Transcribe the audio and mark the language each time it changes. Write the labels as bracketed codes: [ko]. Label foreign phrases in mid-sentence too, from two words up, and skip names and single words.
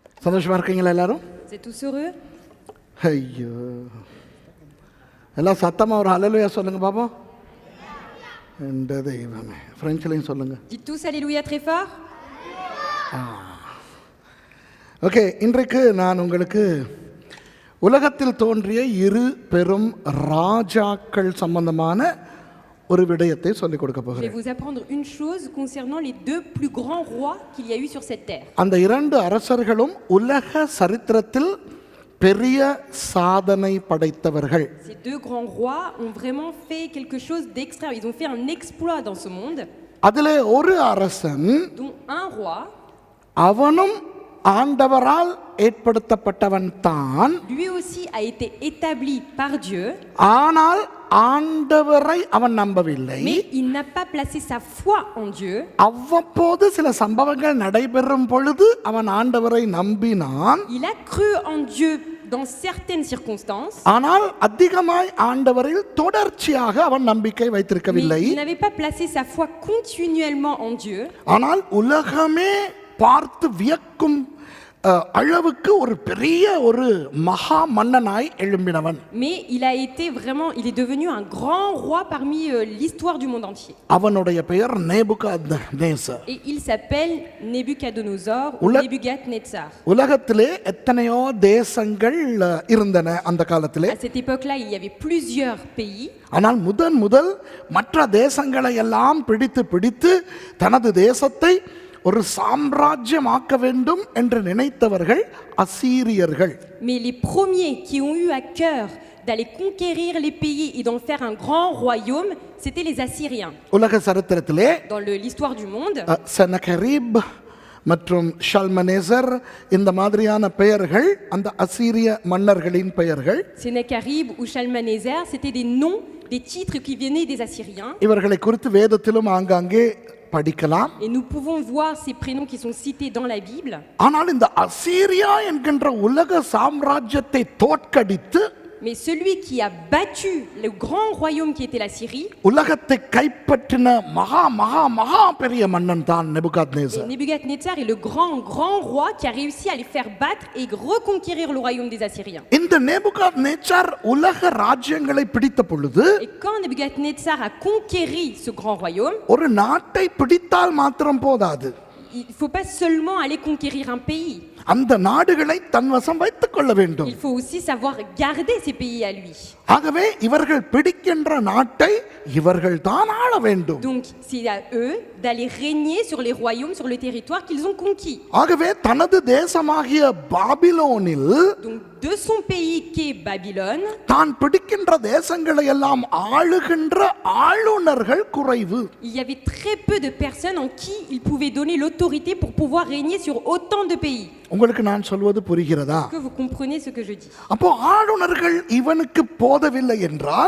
[ta] சந்தோஷமா இருக்கீங்களா எல்லாரும்? [fr] Vous êtes tous heureux? [ta] ஐயோ, எல்லாம் சத்தமா ஒரு ஹல்லேலூயா சொல்லுங்க பாப்போம். இந்த தெய்வமே, பிரெஞ்சிலையும் சொல்லுங்க. [fr] Dites tous Alléluia très fort. [ta] ஓகே, இன்றைக்கு நான் உங்களுக்கு உலகத்தில் தோன்றிய இரு பெரும் ராஜாக்கள் சம்பந்தமான ஒரு விடயத்தை சொல்லிக் கொடுக்க [fr] Je vais [ta] போகிறேன். [fr] vous apprendre une chose concernant les deux plus grands rois qu'il y a eu sur cette terre. [ta] அந்த இரண்டு அரசர்களும் உலக சரித்திரத்தில் பெரிய சாதனை படைத்தவர்கள். [fr] Ces deux grands rois ont vraiment fait quelque chose d'extra. Ils ont fait un exploit dans ce monde, [ta] அதிலே ஒரு அரசன் [fr] dont un roi, [ta] அவனும் ஆண்டவரால் ஏற்படுத்தப்பட்டவன் தான். [fr] lui aussi a été établi par Dieu, [ta] ஆனால் ஆண்டவரை அவன் நம்பவில்லை. [fr] mais il n'a pas placé sa foi en Dieu. [ta] அவ்வப்போது சில சம்பவங்கள் நடைபெறும் பொழுது அவன் ஆண்டவரை நம்பினான். [fr] Il a cru en Dieu dans certaines circonstances, [ta] ஆனால் அதிகமாய் ஆண்டவரில் தொடர்ச்சியாக அவன் நம்பிக்கை [fr] mais [ta] வைத்திருக்கவில்லை. [fr] il n'avait pas placé sa foi continuellement en Dieu. [ta] ஆனால் உலகமே பார்த்து வியக்கும் அளவுக்கு ஒரு பெரிய ஒரு மகா மன்னனாய் எழும்பினவன். [fr] Mais il est devenu un grand roi parmi l'histoire du monde entier. [ta] அவனுடைய பெயர் நேபுகாத்நேசர். [fr] Et il s'appelle Nebuchadnezzar ou Nebuchadnezzar. [ta] உலகத்திலே எத்தனையோ தேசங்கள் இருந்தன அந்த காலத்திலே. [fr] À cette époque-là, il y avait plusieurs pays. [ta] ஆனால் முதல் மற்ற தேசங்களை எல்லாம் பிடித்து தனது தேசத்தை ஒரு சாம்ராஜ்யமாக்க வேண்டும் என்று நினைத்தவர்கள் அசீரியர்கள். [fr] Mais les premiers qui ont eu à cœur d'aller conquérir les pays et d'en faire un grand royaume, c'était les Assyriens. [ta] உலக சரித்திரத்திலே [fr] Dans l'histoire du monde, [ta] செனகெரிப் மற்றும் ஷல்மனேசர் இந்த மாதிரியான பெயர்கள் அந்த அசீரிய மன்னர்களின் பெயர்கள். [fr] Sennacherib ou Shalmaneser, c'était des noms, des titres qui venaient des Assyriens. [ta] இவர்களை குறித்து வேதத்திலும் ஆங்காங்கே படிக்கலாம். [fr] Et nous pouvons voir ces prénoms qui sont cités dans la Bible. [ta] ஆனால் இந்த அசீரியா என்கின்ற உலக சாம்ராஜ்யத்தை தோற்கடித்து, [fr] Mais celui qui a battu le grand royaume qui était la Syrie, [ta] உலகத்தை கைப்பற்றின மகா மகா மகா பெரிய மன்னன் தான் நேபுகாத்நேசர். [fr] Nebuchadnezzar est le grand roi qui a réussi à les faire battre et reconquérir le royaume des Assyriens. [ta] இந்த நேபுகாத்நேசர் உலக ராஜ்யங்களை பிடித்த பொழுது, [fr] Et quand Nebuchadnezzar a conquéri ce grand royaume, [ta] ஒரு நாட்டை பிடித்தால் மாத்திரம் போதாது, [fr] il ne faut pas seulement aller conquérir un pays. [ta] அந்த நாடுகளை தன்வசம் வைத்துக் கொள்ள வேண்டும். [fr] Il faut aussi savoir garder ces pays à lui. [ta] ஆகவே இவர்கள் பிடிக்கின்ற நாட்டை இவர்கள் தான் ஆள வேண்டும். [fr] Donc c'est à eux d'aller régner sur les royaumes, sur le territoire qu'ils ont conquis. [ta] ஆகவே தனது தேசமாகிய பாபிலோனில், [fr] Donc de son pays qu'est Babylone, [ta] தான் பிடிக்கின்ற தேசங்களை எல்லாம் ஆளுகின்ற ஆளுநர்கள் குறைவு. [fr] il y avait très peu de personnes en qui il pouvait donner l'autorité pour pouvoir régner sur autant de pays. [ta] உங்களுக்கு நான் சொல்வது புரிகிறதா? [fr] Est-ce que vous comprenez ce que je dis? [ta] அப்போ ஆளுநர்கள் இவனுக்கு போதவில்லை என்றால்,